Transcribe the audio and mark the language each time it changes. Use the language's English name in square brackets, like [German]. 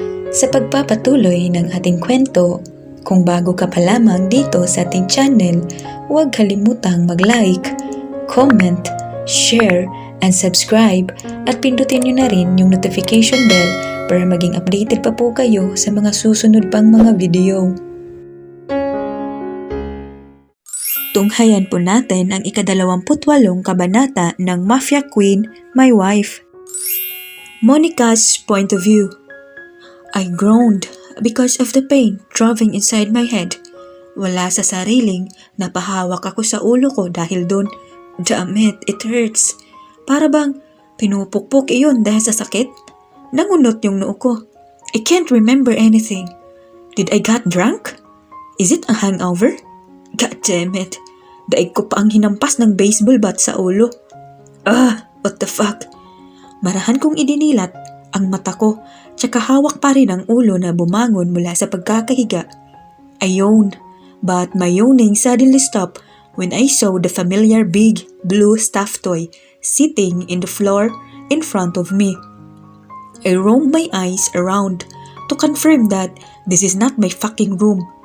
[Filipino] Sa pagpapatuloy ng ating kwento, kung bago ka pa lamang dito sa ating channel, huwag kalimutang mag-like, comment, share, and subscribe at pindutin nyo na rin yung notification bell para maging updated pa po kayo sa mga susunod pang mga video. Tunghayan po natin ang ika-28 kabanata ng Mafia Queen, My Wife. [English] Monica's point of view. I groaned because of the pain throbbing inside my head. [Filipino] Wala sa sariling, napahawak ako sa ulo ko dahil dun. [English] Damn it hurts. [Filipino] Para bang pinupukpok iyon dahil sa sakit? Nangunot yung noo ko. [English] I can't remember anything. Did I got drunk? Is it a hangover? God damn it. [Filipino] Daig ko pa ang hinampas ng baseball bat sa ulo. [English] What the fuck? [Filipino] Marahan kong idinilat ang mata ko, tsaka hawak pa rin ang ulo na bumangon mula sa pagkakahiga. [English] I yawned, but my yawning suddenly stopped when I saw the familiar big blue stuffed toy sitting in the floor in front of me. I roamed my eyes around to confirm that this is not my fucking room.